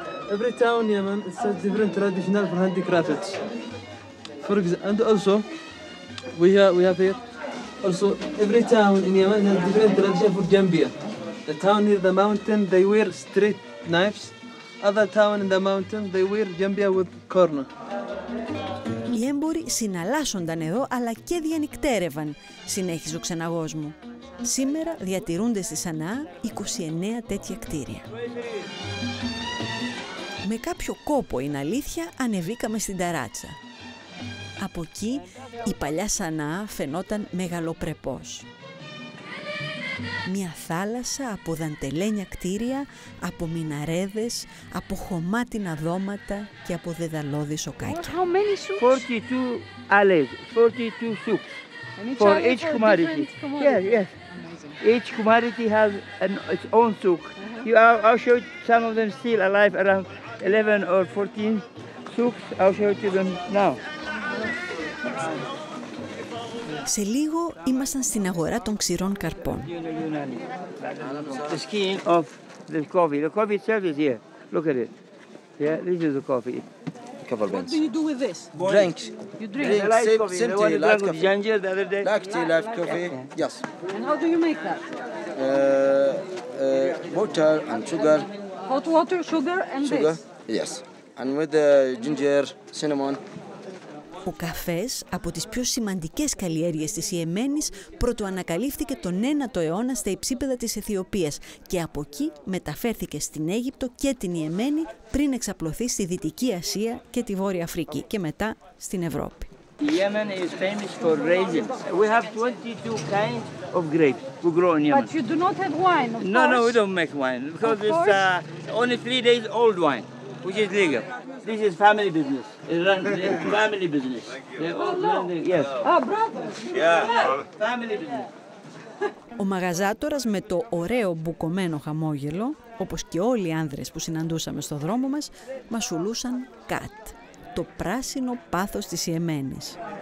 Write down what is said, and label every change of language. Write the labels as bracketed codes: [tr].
[en] Every town in Yemen it has different traditional for handicrafts. And also we have here also every town in Yemen has different tradition for jambia. The town near the mountain they wear straight knives. Other town in the mountain they wear jambia with corner. [el] Οι έμποροι συναλλάσσονταν εδώ αλλά και διανυκτέρευαν, συνέχιζε ο ξεναγός μου. Σήμερα διατηρούνται στη Σανά 29 τέτοια κτίρια. Με κάποιο κόπο, είναι αλήθεια, ανεβήκαμε στην ταράτσα. Από εκεί η παλιά Σανά φαινόταν μεγαλοπρεπώς. Μια θάλασσα από δαντελένια κτίρια, από μιναρέδες, από χωμάτινα δώματα και από δεδαλώδη σοκάκια. [en] How many souks? 42 alleys, 42 souks for each commodity. Yes, yes. Each commodity has its own souk. I'll show you some of them still alive, around 11 or 14 souks. I'll show you them now. [el] Σε λίγο ήμασταν στην αγορά των ξηρών καρπών. [en] The skin of the coffee. The coffee itself is here. Look at it. Yeah, this is the coffee. What do you do with this? Drinks. You drink. Simply like ginger the other day. Black tea, like coffee. Yes. And how do you make that? Water and sugar. Hot water, sugar, and Sugar. this. Yes. And with the ginger, cinnamon. [el] Ο καφές, από τις πιο σημαντικές καλλιέργειες της Ιεμένης, πρωτοανακαλύφθηκε τον 9ο αιώνα στα υψίπεδα της Αιθιοπίας και από εκεί μεταφέρθηκε στην Αίγυπτο και την Ιεμένη πριν εξαπλωθεί στη Δυτική Ασία και τη Βόρεια Αφρική και μετά στην Ευρώπη. [en] Yemen is famous for raisins. We have 22 kinds of grapes we grow in Yemen. But you do not have wine, of course. No, we don't make wine because it's only 3 days old wine, which is legal. This is family business. It runs family business. Yes. bravo. Yeah. Family business. [el] Ο μαγαζάτορας με το ωραίο μπουκωμένο χαμόγελο, όπως και όλοι οι άνδρες που συναντούσαμε στο δρόμο μας, μας σουλούσαν κατ, το πράσινο πάθος της Ιεμένης.